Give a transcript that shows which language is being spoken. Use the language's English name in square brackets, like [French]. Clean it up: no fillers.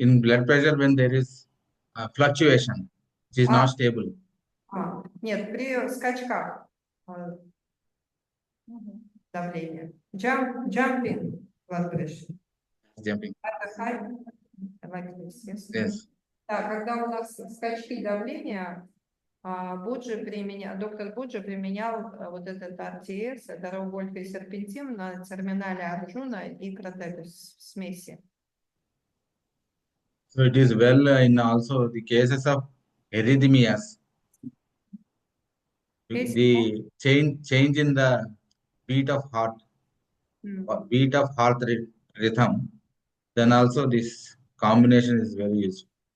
[English] in blood pressure when there is fluctuation, it is not stable. [Russian] Нет, при скачках давления. [English] Jumping blood pressure. Jumping. High, like this, yes? Yes. [Russian] Да, когда у нас скачки давления, доктор Буджи применял вот этот РТС, это рауольфия серпентин на терминале Арджуна и Кратегус в смеси. [English] So it is well in also the cases of arrhythmias. The change in the beat of heart rhythm, then also this combination is very useful.